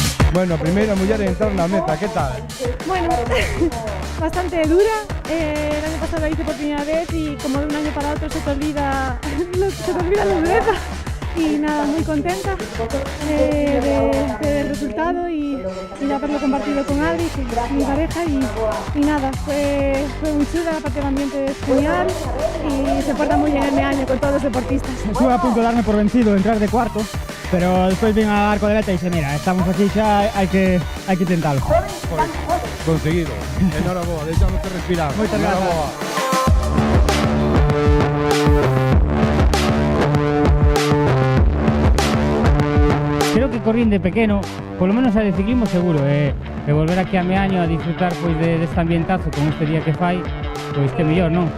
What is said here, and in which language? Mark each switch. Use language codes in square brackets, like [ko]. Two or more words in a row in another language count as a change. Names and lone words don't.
[gl] Bueno, primeira muller en entrar na meta, que tal? [es] Bueno, bastante dura. El año pasado la hice por primera vez y como de un año para otro se te olvida la dureza. Y nada, muy contenta del resultado y de haberlo compartido con Adri, que es mi pareja, y nada, fue muy chula, aparte el ambiente es genial y se porta muy bien este año con todos los deportistas. Estuve a punto de darme por vencido, entrar de cuarto, pero después vine a arco de meta y dije, mira, estamos aquí ya, hay que intentarlo. Conseguido. Enhorabuena, [gl] deixamos respirar. Moitas gracias. Creo que corrín de pequeno, polo menos a de ciclismo seguro, e volver aquí a Meaño a disfrutar pois deste ambientazo con este día que fai, pois que mellor, non?